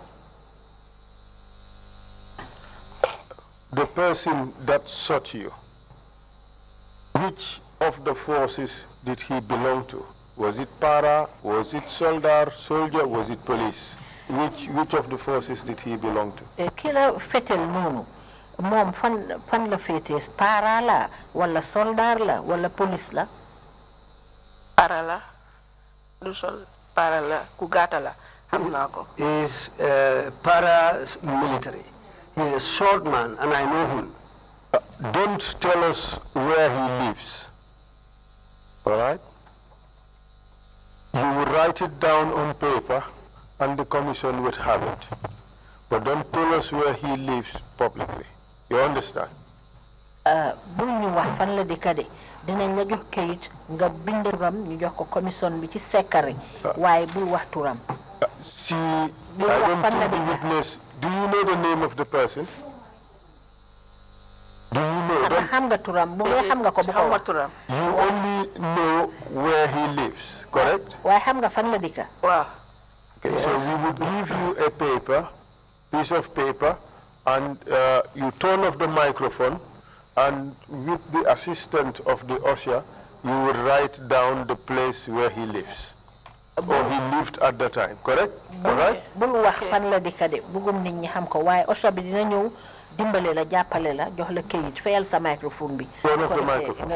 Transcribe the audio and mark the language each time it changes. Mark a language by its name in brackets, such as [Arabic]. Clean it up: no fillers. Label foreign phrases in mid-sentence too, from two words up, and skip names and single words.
[English] The person that shot you, which of the forces did he belong to? Was it para? Was it soldier? Was it police? Which of the forces did he belong to? [Wolof] Kila fetel noonu moom fan la féetee para la wala soldat la wala police la. para la du sol para la ku gàtta la xam naa ko. [English] He is paramilitary. He is a short man, and I know him. don't tell us where he lives. All right? You will write it down on paper and the commission would have it. But don't tell us where he lives publicly. You understand? [Wolof] bu ñu wax fan la dëkk de dinañ la jox kayit nga bind ram ñu jox ko commission bi ci secret waaye bul wax turam. [English] See, I don't think the witness. Do you know the name of the person? Do you know? [Wolof] xam nga turam bu nga xam nga ko bu ko wax. [English] You only know where he lives, correct? [Wolof] waaye xam nga fan la dëkk. waaw. [English] Okay, so we would give you a piece of paper, and you turn off the microphone, and with the assistance of the usher, you would write down the place where he lives, or he lived at the time, correct? All right? [Wolof] bul wax fan la dëkk de bugum nit ñi xam ko waaye usher bi dina ñëw dimbale la jàppale la jox la kayit fayal sa microphone bi. [English] Turn off the microphone.